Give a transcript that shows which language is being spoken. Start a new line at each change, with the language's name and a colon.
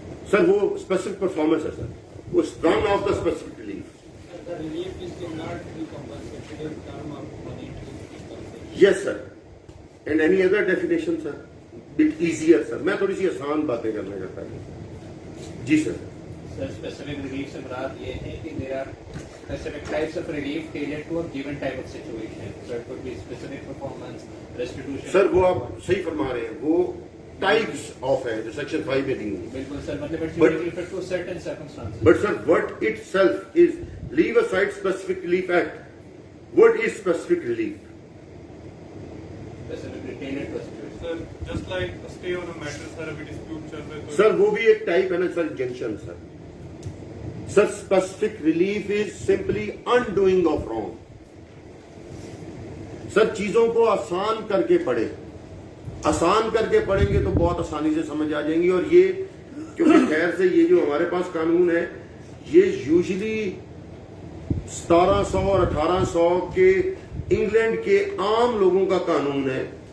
Urdu: سر وہ
English: specific performance ہے sir, وہ one of the specific relief. The relief is not the compensated term of money to compensation. Yes sir. And any other definition sir? Bit easier sir.
Urdu: میں تھوڑی سی آسان باتیں کرنا چاہتا ہوں. جی سر.
English: Sir, specific relief
Urdu: سے مراد یہ ہے کہ
English: there are specific types of relief tailored to a given type of situation. So it could be specific performance, restitution.
Urdu: سر وہ آپ صحیح فرما رہے ہیں, وہ ٹائپس آف ہے جو سیکشن 5 میں دی ہوئی. بالکل سر, مطلب
English: it's usually referred to certain circumstances. But sir, what itself is, leave aside specific relief act, what is specific relief? Specifically tailored to a situation. Sir, just like a stay on a matter, sir,
Urdu: ابھی
English: dispute
Urdu: چل رہا ہے. سر وہ بھی ایک type ہے نا سر, injunction sir.
English: Sir specific relief is simply undoing of wrong.
Urdu: سر چیزوں کو آسان کر کے پڑھیں, آسان کر کے پڑھیں گے تو بہت آسانی سے سمجھ آ جائیں گی. اور یہ کیونکہ خیر سے یہ جو ہمارے پاس قانون ہے یہ یوزلی 1700 اور 1800 کے انگلینڈ کے عام لوگوں کا قانون ہے.